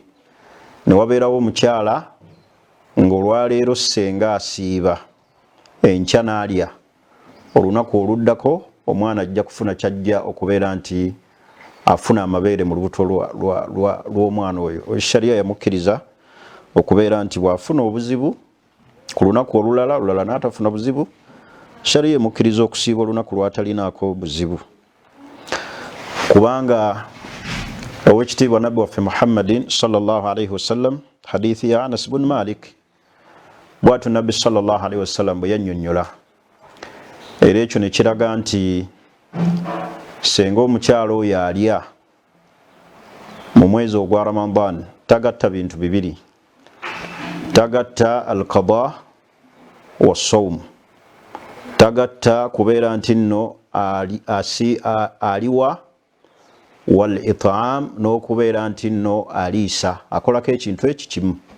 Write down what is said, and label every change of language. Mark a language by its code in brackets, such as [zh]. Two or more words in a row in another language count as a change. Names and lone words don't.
[lg] ne wabeerawo omukyala ng'olwaleero senga asiiba, enkya n'alya, olunaku oluddako omwana ajja kufuna kyajja okubeera nti afuna amabeere mu lubuto lw'omwana oyo. Shariya yamukkiriza okubeera nti bw'afuna obuzibu ku lunaku olulala n'atafuna buzibu, shariya emukkiriza okusiiba olunaku lw'atalinaako buzibu. Kubanga owekitiibwa nabbi waffe Muhammadin [ar] صلى الله عليه وسلم, [lg] hadithi ya Anas bin Malik, bw'atyo nabbi [ar] صلى الله عليه وسلم [lg] bwe yannyonnyola. Era ekyo ne kiraga nti senga omukyala oyo alya mu mwezi ogwa Ramadan tagatta bintu bibiri, tagatta [ar] القضاء والصوم, [lg] tagatta kubeera nti nno aliwa [ar] والإطعام, [lg] n'okubeera nti nno aliisa, akolako ekintu eki kimu.